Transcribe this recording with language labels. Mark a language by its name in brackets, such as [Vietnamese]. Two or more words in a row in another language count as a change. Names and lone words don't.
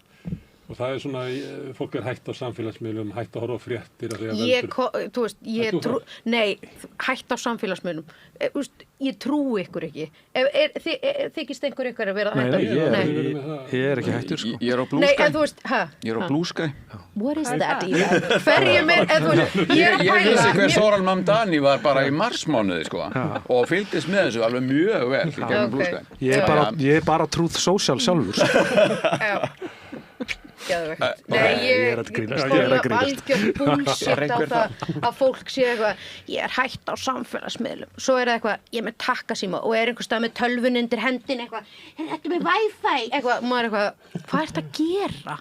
[Icelandic] Og það er svona, fólk er hætt á samfélagsmiðlum, hætt að horfa á fréttir að því að veldur. Nei, hætt á samfélagsmiðlum. Ég trúi ykkur ekki. Þykist einhver ykkur að vera hætt á? Nei, ég er ekki hættur sko. Ég er á Blue Sky. Nei, en þú veist, Ég er á Blue Sky. [English] What is that even? [Icelandic] Hverjum er, ég er að pæla. Ég vissi hver Zoran Mamdani var bara í marsmánuði sko og fylgdist með þessu alveg mjög vel í gegnum Blue Sky. Ég er bara Truth Social sjálfur. Nei, ég er algjör bullshit á það að fólk sé eitthvað, ég er hætt á samfélagsmiðlum, svo er það eitthvað, ég er með takkasíma og er einhver stað með tölvun undir hendin eitthvað, þetta með Wi-Fi eitthvað, maður eitthvað, hvað ert að gera?